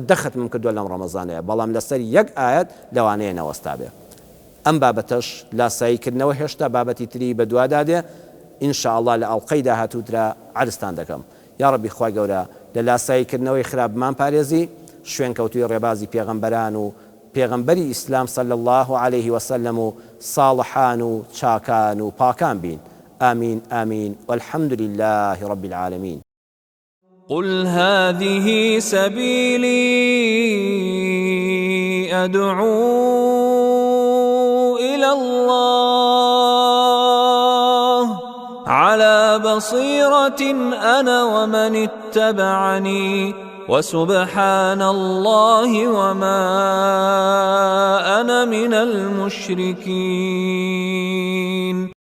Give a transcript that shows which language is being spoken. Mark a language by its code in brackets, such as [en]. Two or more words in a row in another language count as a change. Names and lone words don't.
[ckb] 10 ختمم کردووە لەم ڕەمەزانەیە بەڵام لەسەر یەک ئاەت لەوانەیە نەوەستا بێ ئەم بابەتەش لاساییکردنەوە هێشتا بابەتی تری بە دوادادێ ئینشاءالله لە ئەڵقەی داهاتووترا عرضتان دەکەم یا ڕەبی خوای گەورە لە لاساییکردنەوەی خراپمان پارێزی شوێن کەوتوی ڕێبازی پێغەمبەران و پێغەمبەری ئیسلام [ar] صلی الله عليه وسلم [ckb] و صالحان و چاکان و پاکان بین آمین آمین [ar] والحمد لله رب العالمين. قل هذه سبيلي أدعو إلى الله على بصيرة أنا ومن اتبعني وسبحان الله وما أنا من المشركين.